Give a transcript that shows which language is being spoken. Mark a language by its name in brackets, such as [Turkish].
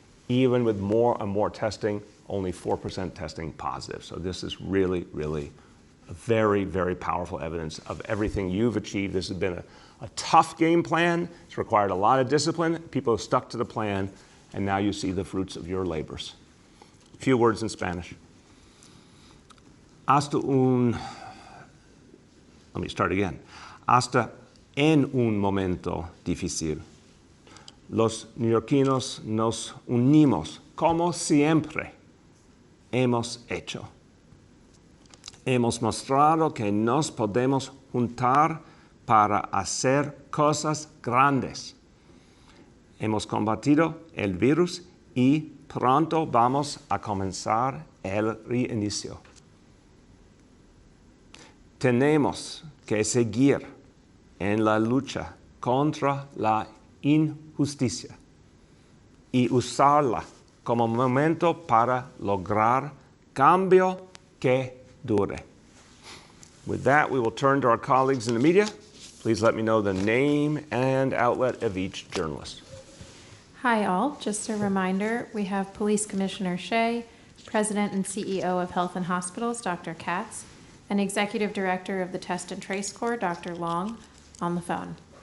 [English] Even with more and more testing, only 4% testing positive. So this is really, really a very, very powerful evidence of everything you've achieved. This has been a tough game plan. It's required a lot of discipline. People have stuck to the plan, and now you see the fruits of your labors. A few words in Spanish. [Spanish] Hasta en un momento difícil, los neoyorquinos nos unimos como siempre hemos hecho. Hemos mostrado que nos podemos juntar para hacer cosas grandes. Hemos combatido el virus y pronto vamos a comenzar el reinicio. Tenemos que seguir en la lucha contra la injusticia y usarla como momento para lograr cambio que dure. [English] With that, we will turn to our colleagues in the media. Please let me know the name and outlet of each journalist. Hi all, just a reminder, we have Police Commissioner Shea, President and CEO of Health and Hospitals, Dr. Katz, and Executive Director of the Test and Trace Corps, Dr. Long, on the phone.